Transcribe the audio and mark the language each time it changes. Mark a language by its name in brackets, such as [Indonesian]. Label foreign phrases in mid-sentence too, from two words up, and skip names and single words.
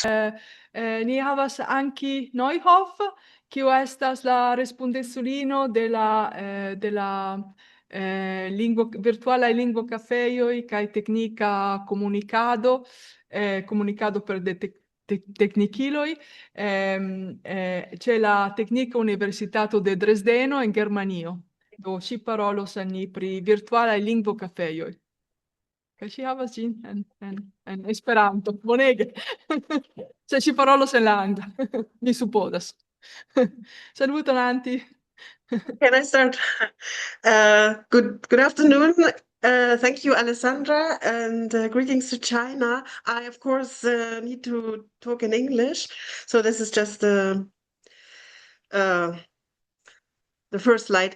[Esperanto] Ni havas Antje Neuhoff, kiu estas la respondeculino de la virtualaj lingvokafejoj kaj teknika komunikado, komunikado per teknikiloj, ĉe la Teknika Universitato de Dresdeno en Germanio. Do ŝi parolos al ni pri virtualaj lingvokafejoj. Kaj ŝi havas ĝin en Esperanto, bonege. Se ŝi parolos en la angla, mi supozas. Saluton, Antje. [English] Can I start? Good afternoon. Thank you, Alessandra, and greetings to China. I, of course, need to talk in English, so this is just the first slide.